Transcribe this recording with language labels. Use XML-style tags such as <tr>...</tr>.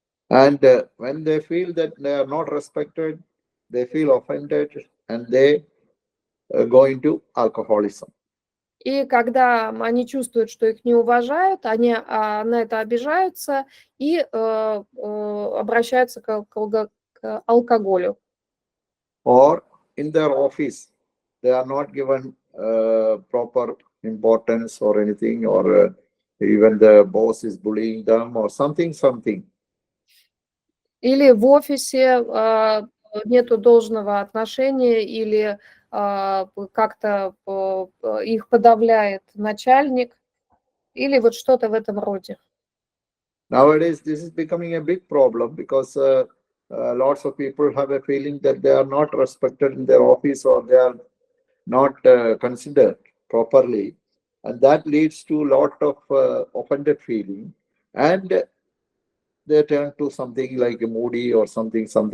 <en>And when they feel that they are not respected, they feel offended and they go into alcoholism.</en> <ru>И когда они чувствуют, что их не уважают, они на это обижаются и обращаются к алкоголю.</ru> <en>Or in their office, they are not given proper importance or anything, or even the boss is bullying them or something.</en> <ru>Или в офисе нету должного отношения, или как-то их подавляет начальник, или вот что-то в этом роде.</ru> <en>Nowadays, this is becoming a big problem because lots of people have a feeling that they are not respected in their office or they are not considered properly. And that leads to a lot of offended feeling. And they turn to something like a moody or something.</en>